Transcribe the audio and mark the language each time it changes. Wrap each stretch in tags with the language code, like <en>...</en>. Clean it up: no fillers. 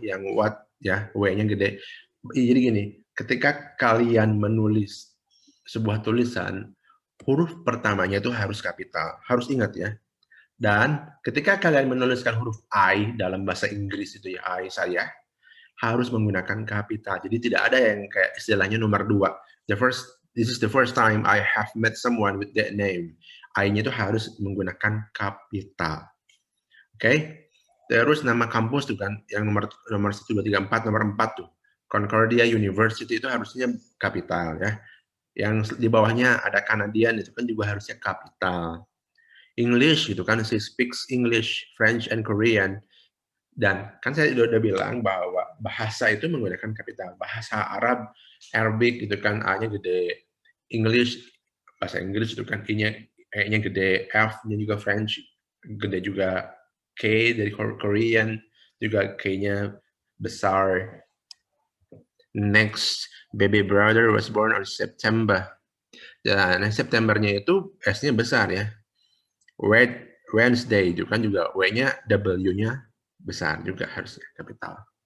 <id>Yang what ya, W-nya gede. Jadi gini, ketika kalian menulis sebuah tulisan, huruf pertamanya itu harus kapital. Harus ingat ya. Dan ketika kalian menuliskan huruf I dalam bahasa Inggris itu ya, I saya, harus menggunakan kapital. Jadi tidak ada yang kayak istilahnya nomor dua.</id> <en>This is the first time I have met someone with that name.</en> <id>I-nya itu harus menggunakan kapital. Oke? Okay? Terus nama kampus tuh kan, yang nomor 1, 2, 3, 4, nomor 4 tuh. Concordia University itu harusnya kapital ya. Yang di bawahnya ada Canadian itu kan juga harusnya kapital.</id> <en>English</en> <id>gitu kan,</id> <en>she speaks English, French, and Korean.</en> <id>Dan kan saya udah bilang bahwa bahasa itu menggunakan kapital. Bahasa Arab, Arabic gitu kan, A-nya gede. English, bahasa Inggris itu kan E-nya gede. F-nya juga French, gede juga. K dari Korean, juga K-nya besar.</id> <en>Next, baby brother was born on September.</en> <id>Dan Septembernya itu S-nya besar ya. Wednesday itu kan juga W-nya, W-nya besar juga harusnya kapital.</id>